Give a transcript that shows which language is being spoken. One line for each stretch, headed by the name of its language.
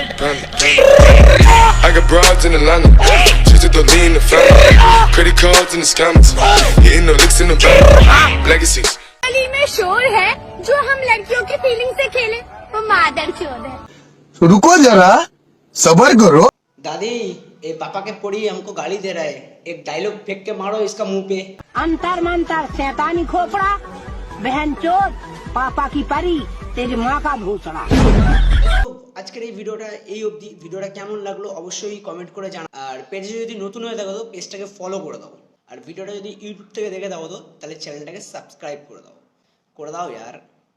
English: I got broads in Atlanta, just to throw me in the family. Credit cards and the scammers, hitting the licks in the bank. Legacies.
Hindi: गली में शोर है, जो हम लड़कियों की फीलिंग से खेले वो मादर चोद है। रुको जरा सबर करो दादी ये पापा के पड़ी हमको गाली दे रहा है, एक डायलॉग फेंक के मारो इसका मुंह पे। अंतर मंतर शैतानी खोपड़ा, बहन चोद, पापा की परी, तेरी माँ का भूसड़ा।
Bangla: তো আজকের এই ভিডিওটা এই অবধি। ভিডিওটা কেমন লাগলো অবশ্যই কমেন্ট করে জানা। আর পেজে যদি নতুন হয়ে থাকো তো পেজটাকে ফলো করে দাও। আর ভিডিওটা যদি ইউটিউব থেকে দেখে দাও তো তাহলে চ্যানেলটাকে সাবস্ক্রাইব করে দাও। ইয়ার।